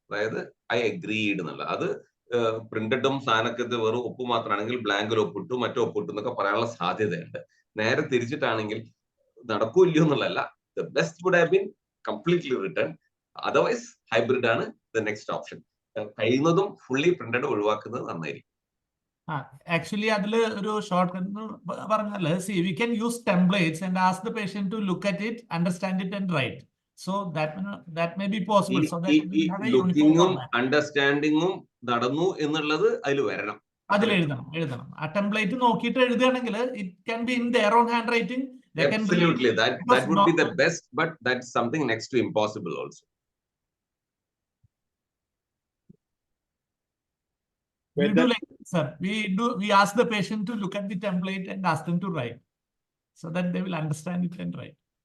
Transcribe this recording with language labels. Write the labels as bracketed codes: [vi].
[ml] അതായത് I agreed എന്നുള്ള അത് പ്രിന്റഡും സാധനക്കത്ത് വെറും ഒപ്പ് മാത്രമാണെങ്കിൽ ബ്ലാങ്കിൽ ഒപ്പിട്ടു മറ്റോ ഒപ്പിട്ടു എന്നൊക്കെ പറയാനുള്ള സാധ്യതയുണ്ട്. നേരെ തിരിച്ചിട്ടാണെങ്കിൽ നടക്കൂല്ലയോ എന്നുള്ളതല്ല. [en] The best would have been completely return. [ml] Otherwise hybrid ആണ് [en] The next option. [ml] കഴിയുന്നതും ഫുള്ളി പ്രിന്റഡ് ഒഴിവാക്കുന്നത് നന്നായിരിക്കും. [en] Actually, [ml] അതിൽ ഒരു ഷോർട്ട് കട്ട് പറഞ്ഞാൽ [en] we can use templates and ask the patient to look at it, understand it and write. So that may be possible. So that we have a uniform format. [ml] അണ്ടർസ്റ്റാൻഡിങ്ങും നടന്നു എന്നുള്ളത് അതിൽ വരണം. അതിൽ എഴുതണം. ആ ടെംപ്ലേറ്റ് നോക്കിയിട്ട് എഴുതുകയാണെങ്കിൽ [en] it can be in their own handwriting. Absolutely, that would be the best, but that's something next to impossible also. We do like sir. We ask the patient to look at the template and ask them to write, so that they will understand it and write.